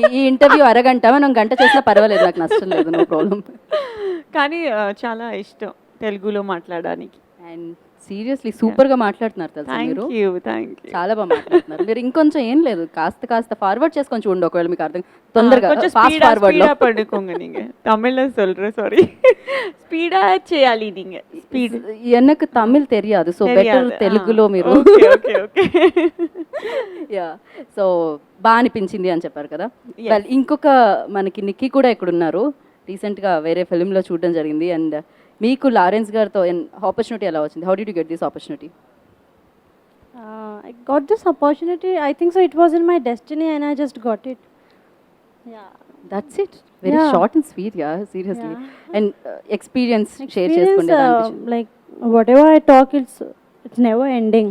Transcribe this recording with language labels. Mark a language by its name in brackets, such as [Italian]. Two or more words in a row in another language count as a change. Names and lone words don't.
[Telugu] ఈ ఇంటర్వ్యూ అరగంట, మనం గంట చేసినా పర్వాలేదు, నాకు నష్టం లేదు, [English] no problem. [Telugu] కానీ చాలా ఇష్టం తెలుగులో మాట్లాడడానికి. [English] and seriously [Telugu] సూపర్గా మాట్లాడుతున్నారు తెలుసా మీరు. [English] thank you. [Telugu] చాలా బాగా మాట్లాడుతున్నారు మీరు. ఇంకొంచెం ఏం లేదు, కాస్త ఫార్వర్డ్ చేసుకొని చూడండి ఒకవేళ మీకు అర్థం తొందరగా [English] fast forward [Telugu] లో. [Tamil] படுக்கோங்க நீங்க தமிழ்ல சொல்றேன் சாரி ஸ்பீடா చేయాలి நீங்க స్పీడ్. எனக்கு தமிழ் தெரியாது, [English] so better [Telugu] తెలుగులో మీరు. [English] okay okay okay [Telugu] యా, సో బాగా అనిపించింది అని చెప్పారు కదా. Well, ఇంకొక మనకి నిక్కీ కూడా ఇక్కడ ఉన్నారు, రీసెంట్గా వేరే ఫిల్మ్లో చూడడం జరిగింది. అండ్ మీకు లారెన్స్ గారితో ఆపర్చునిటీ ఎలా వచ్చింది? [English] how did you get this opportunity? I got this opportunity. I think so. It was in my destiny, and I just got it. Yeah. that's it, very Yeah. short and sweet. ya, seriously. Yeah. and experience share Experience, [Telugu] చేసుకుంటే [English] like whatever I talk, it's never ending.